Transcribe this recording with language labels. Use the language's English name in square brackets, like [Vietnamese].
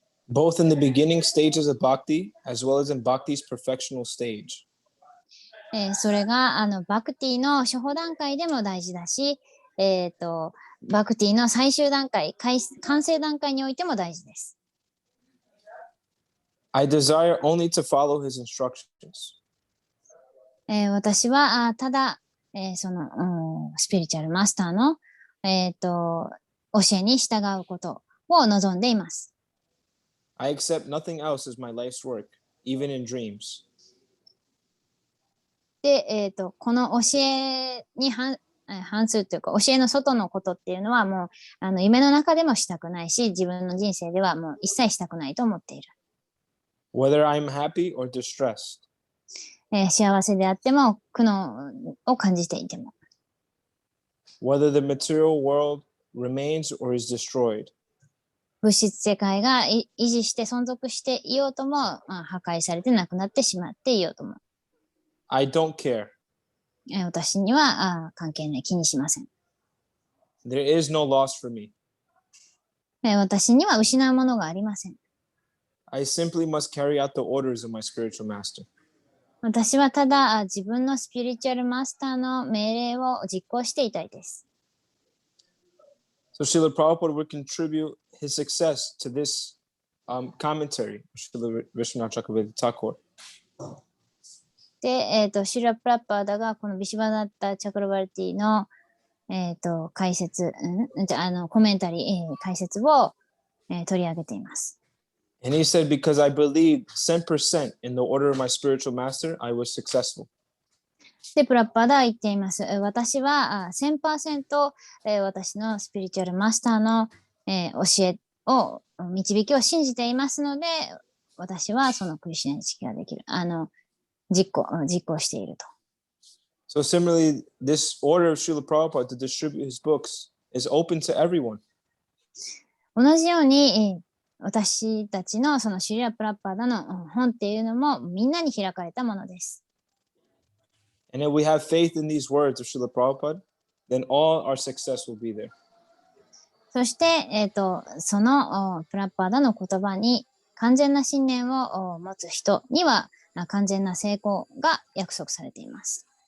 [English] Both in the beginning stages of bhakti as well as in bhakti's perfectional stage. [Japanese] それがバクティの初歩段階でも大事だし、バクティの最終段階、完成段階においても大事です。 [English] I desire only to follow his instructions. [Japanese] 私はただ、そのスピリチュアルマスターの、教えに従うことを望んでいます。 [English] I accept nothing else as my life's work, even in dreams. [Japanese] で、この教えに反するというか、教えの外のことっていうのはもう夢の中でもしたくないし、自分の人生ではもう一切したくないと思っている。 [English] Whether I'm happy or distressed. [Japanese] 幸せであっても苦悩を感じていても。 [English] Whether the material world remains or is destroyed. [Japanese] 物質世界が維持して存続していようとも、破壊されてなくなってしまっていようとも。 [English] I don't care. [Japanese] 私には関係ない、気にしません。 [English] There is no loss for me. [Japanese] 私には失うものがありません。 [English] I simply must carry out the orders of my spiritual master. [Japanese] 私はただ自分のスピリチュアルマスターの命令を実行していたいです。 [English] So Srila Prabhupada would contribute his success to this commentary, Srila Vishwanath Chakravarti Thakur. [Japanese] で、シュラ・プラッパーダがこのビシュバナッタ・チャクラバルティの、解説、コメンタリー、解説を、取り上げています。 [English] And he said, because I believed 10% in the order of my spiritual master, I was successful. [Japanese] で、プラッパーダは言っています。私は1000%、私のスピリチュアルマスターの、教えを、導きを信じていますので、私はそのクリシュナに識ができる。実行していると。 [English] So similarly, this order of Srila Prabhupada to distribute his books is open to everyone. [Japanese] 同じように、私たちのそのシュリラ・プラッパーダの本っていうのもみんなに開かれたものです。 [English] And if we have faith in these words of Srila Prabhupada, then all our success will be there. [Japanese] そして、そのプラッパーダの言葉に完全な信念を持つ人には完全な成功が約束されています。